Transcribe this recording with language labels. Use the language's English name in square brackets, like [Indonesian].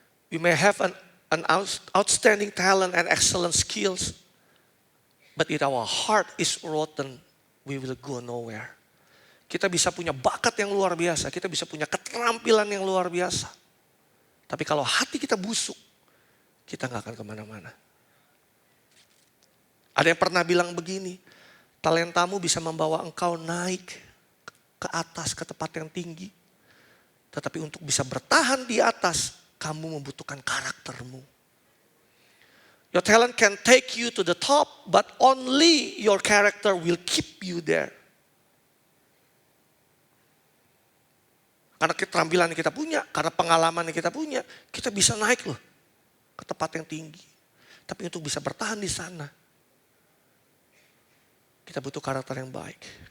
[English] We may have an outstanding talent and excellent skills, but if our heart is rotten, we will go nowhere. [Indonesian] Kita bisa punya bakat yang luar biasa, kita bisa punya keterampilan yang luar biasa. Tapi kalau hati kita busuk, kita gak akan kemana-mana. Ada yang pernah bilang begini, talentamu bisa membawa engkau naik ke atas, ke tempat yang tinggi. Tetapi untuk bisa bertahan di atas, kamu membutuhkan karaktermu. [English] Your talent can take you to the top, but only your character will keep you there. [Indonesian] Karena keterampilan yang kita punya, karena pengalaman yang kita punya, kita bisa naik loh ke tempat yang tinggi. Tapi untuk bisa bertahan di sana, kita butuh karakter yang baik.